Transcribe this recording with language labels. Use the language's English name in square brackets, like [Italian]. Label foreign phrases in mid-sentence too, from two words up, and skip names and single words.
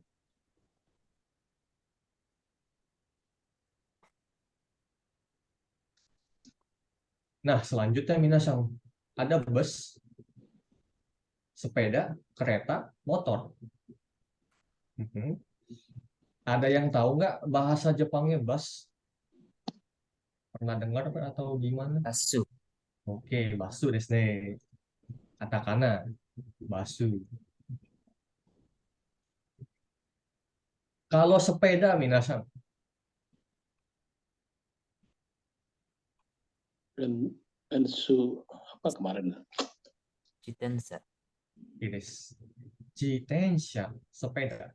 [Indonesian] Nah, selanjutnya minasan. Ada bus, sepeda, kereta, motor. Mhm. Ada yang tahu nggak bahasa Jepangnya bus? Pernah dengar atau gimana? Basu. Oke, [Japanese] バスですね. [Indonesian] Katakana, basu. Kalau sepeda, minasan. Dan apa kemarin? Jitensa. Iris. Jitensha, sepeda.